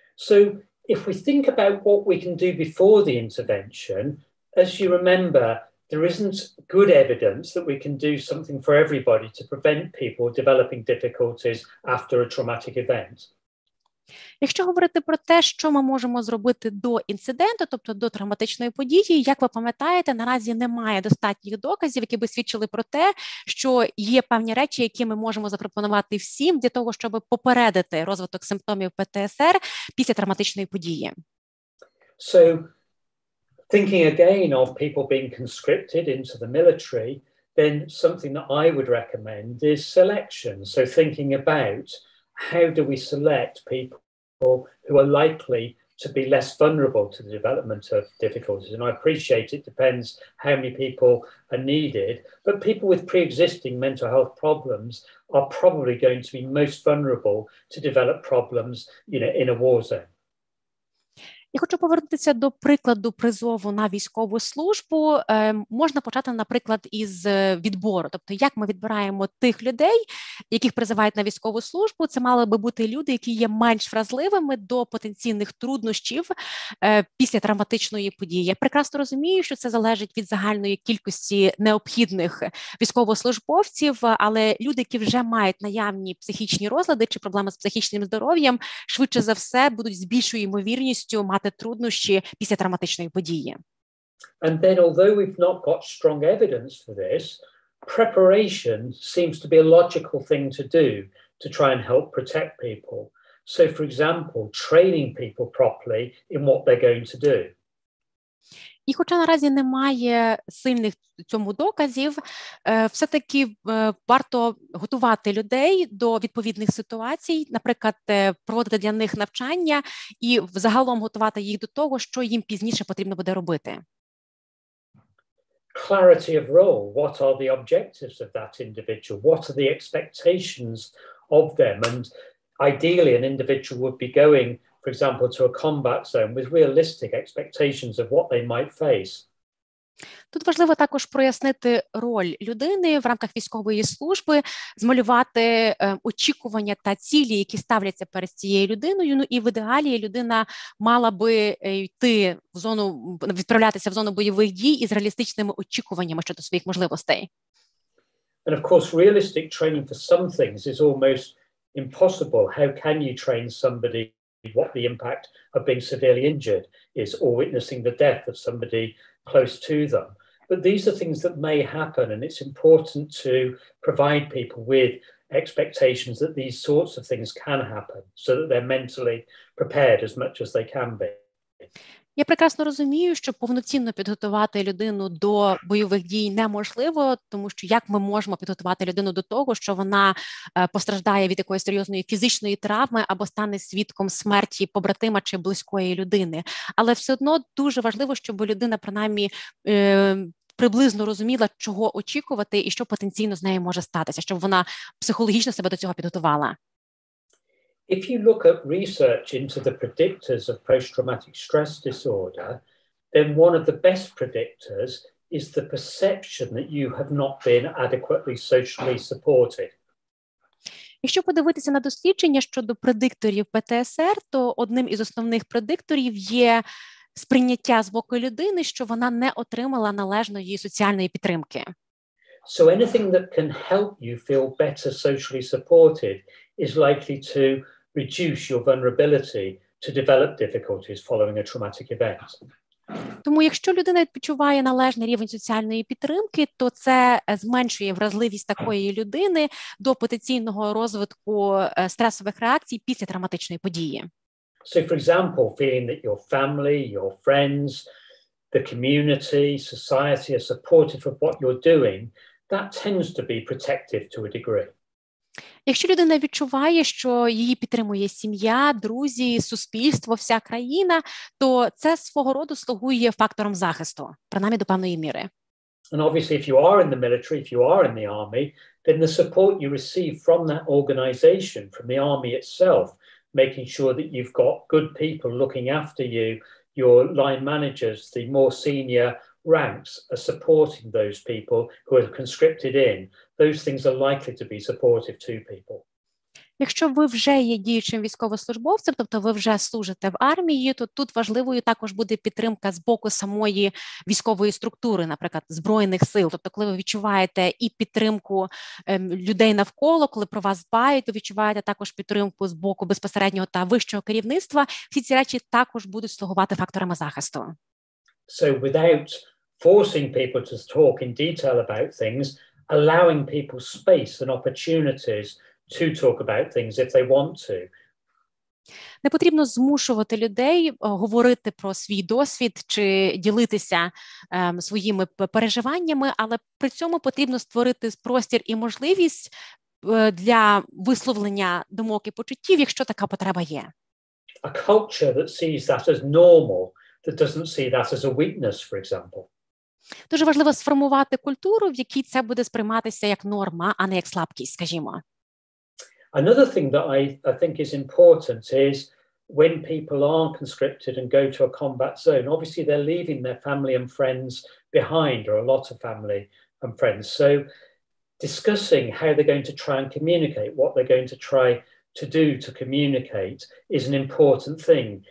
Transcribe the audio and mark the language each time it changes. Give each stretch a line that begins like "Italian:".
English: So, if we think about what we can do before the intervention, as you remember, there isn't good evidence that we can do something for everybody to prevent people developing difficulties after a traumatic event.
Ukrainian: Якщо говорити про те, що ми можемо зробити до інциденту, тобто до травматичної події, як ви пам'ятаєте, наразі немає достатніх доказів, які би свідчили про те, що є певні речі, які ми можемо запропонувати всім для того, щоб попередити розвиток симптомів ПТСР після травматичної події.
English: So, thinking again of people being conscripted into the military, then something that I would recommend is selection. So thinking about how do we select people who are likely to be less vulnerable to the development of difficulties. And I appreciate it depends how many people are needed, but people with pre-existing mental health problems are probably going to be most vulnerable to develop problems, in a war zone.
Ukrainian: Я хочу повернутися до прикладу призову на військову службу. Можна почати, наприклад, із відбору. Тобто, як ми відбираємо тих людей, яких призивають на військову службу, це мали би бути люди, які є менш вразливими до потенційних труднощів після травматичної події. Я прекрасно розумію, що це залежить від загальної кількості необхідних військовослужбовців, але люди, які вже мають наявні психічні розлади чи проблеми з психічним здоров'ям, швидше за все будуть з більшою ймовірністю мати труднощі після травматичної події.
English: And then, although we've not got strong evidence for this, preparation seems to be a logical thing to do to try and help protect people. So, for example, training people properly in what they're going to do.
Ukrainian: І хоча наразі немає сильних цьому доказів, все-таки варто готувати людей до відповідних ситуацій, наприклад, проводити для них навчання і взагалом готувати їх до того, що їм пізніше потрібно буде робити.
English: Clarity of role. What are the objectives of that individual? What are the expectations of them? And ideally, an individual would be going, for example, to a combat zone with realistic expectations of what they might face.
Ukrainian: Тут важливо також прояснити роль людини в рамках військової служби, змалювати очікування та цілі, які ставляться перед цією людиною. Ну і в ідеалі людина мала би йти в зону, відправлятися в зону бойових дій із реалістичними очікуваннями щодо своїх можливостей.
English: And of course, realistic training for some things is almost impossible. How can you train somebody what the impact of being severely injured is, or witnessing the death of somebody close to them? But these are things that may happen, and it's important to provide people with expectations that these sorts of things can happen so that they're mentally prepared as much as they can be.
Ukrainian: Я прекрасно розумію, що повноцінно підготувати людину до бойових дій неможливо, тому що як ми можемо підготувати людину до того, що вона постраждає від якоїсь серйозної фізичної травми або стане свідком смерті побратима чи близької людини. Але все одно дуже важливо, щоб людина принаймні приблизно розуміла, чого очікувати і що потенційно з нею може статися, щоб вона психологічно себе до цього підготувала.
English: If you look at research into the predictors of post-traumatic stress disorder, then one of the best predictors is the perception that you have not been adequately socially supported.
Ukrainian: Якщо подивитися на дослідження щодо предикторів ПТСР, то одним із основних предикторів є сприйняття з боку людини, що вона не отримала належної соціальної підтримки.
English: So anything that can help you feel better socially supported is likely to reduce your vulnerability to develop difficulties following a traumatic event.
Ukrainian: Тому якщо людина відчуває належний рівень соціальної підтримки, то це зменшує вразливість такої людини до потенційного розвитку стресових реакцій після травматичної події.
English: So, for example, feeling that your family, your friends, the community, society are supportive of what you're doing, that tends to be protective to a degree.
Ukrainian: Якщо людина відчуває, що її підтримує сім'я, друзі, суспільство, вся країна, то це свого роду слугує фактором захисту, принаймні до певної міри.
English: And obviously, if you are in the military, if you are in the army, then the support you receive from that organization, from the army itself, making sure that you've got good people looking after you, your line managers, the more senior ranks are supporting those people who are conscripted in. Those things are likely to be supportive to people.
Ukrainian: Якщо ви вже є діючим військовослужбовцем, тобто ви вже служите в армії, то тут важливою також буде підтримка з боку самої військової структури, наприклад, Збройних сил. Тобто, коли ви відчуваєте і підтримку людей навколо, коли про вас дбають, ви відчуваєте також підтримку з боку безпосереднього та вищого керівництва, всі ці речі також будуть слугувати факторами захисту.
English: So without forcing people to talk in detail about things, allowing people space and opportunities to talk about things if they want to.
Ukrainian: Не потрібно змушувати людей говорити про свій досвід чи ділитися своїми переживаннями, але при цьому потрібно створити простір і можливість для висловлення думок і почуттів, якщо така потреба є.
English: A culture that sees that as normal, that doesn't see that as a weakness, for example.
Ukrainian: Дуже важливо сформувати культуру, в якій це буде сприйматися як норма, а не як слабкість, скажімо.
English: Another thing that I think is important is when people are conscripted and go to a combat zone, obviously they're leaving their family and friends behind, or a lot of family and friends. So discussing how they're going to try and communicate, what they're going to try to do to communicate is an important thing.